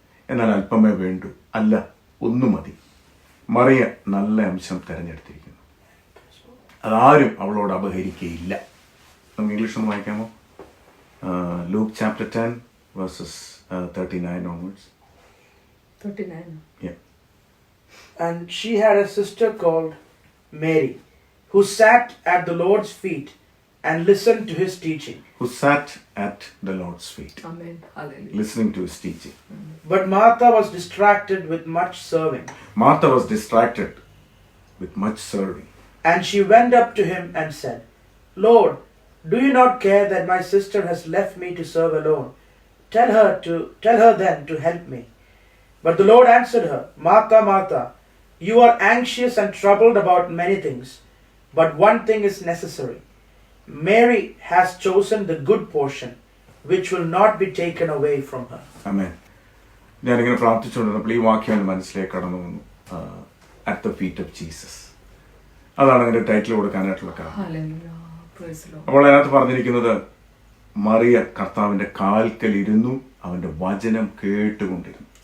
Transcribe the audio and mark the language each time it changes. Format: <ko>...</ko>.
<ml>എന്നാൽ അല്പമേ വേണ്ടൂ, അല്ല ഒന്നു മതി. മറിയ നല്ല അംശം തിരഞ്ഞെടുത്തിരിക്കുന്നു, അതാരും അവളോട് അപഹരിക്കുകയില്ല. നമുക്ക് ഇംഗ്ലീഷ് ഒന്ന് വായിക്കാമോ?</ml> <en>Luke chapter 10 verses 39 onwards. 39. Yeah. And she had a sister called Mary, who sat at the Lord's feet and listened to his teaching. Who sat at the Lord's feet. Amen. Hallelujah. Listening to his teaching. But Martha was distracted with much serving. Martha was distracted with much serving. And she went up to him and said, Lord, do you not care that my sister has left me to serve alone? Tell her then to help me. But the Lord answered her, Martha, Martha, you are anxious and troubled about many things, but one thing is necessary. Mary has chosen the good portion, which will not be taken away from her. Amen.</en> <ml>ഞാനിങ്ങനെ പ്രാർത്ഥിച്ചുകൊണ്ടിരുന്നപ്പോൾ ഈ വാക്യം എൻ്റെ മനസ്സിലേക്ക് കടന്നു വന്നു.</ml> <en>At the feet of Jesus.</en> <ml>അതാണ് അതിൻ്റെ title കൊടുക്കാനായിട്ടുള്ള കാരണം.</ml> <en>Hallelujah. Praise the Lord.</en> <ml>അപ്പോൾ അതിനകത്ത് പറഞ്ഞിരിക്കുന്നത്, മറിയ കർത്താവിൻ്റെ കാൽക്കൽ ഇരുന്നു അവൻ്റെ വചനം കേട്ടുകൊണ്ടിരുന്നു.</ml>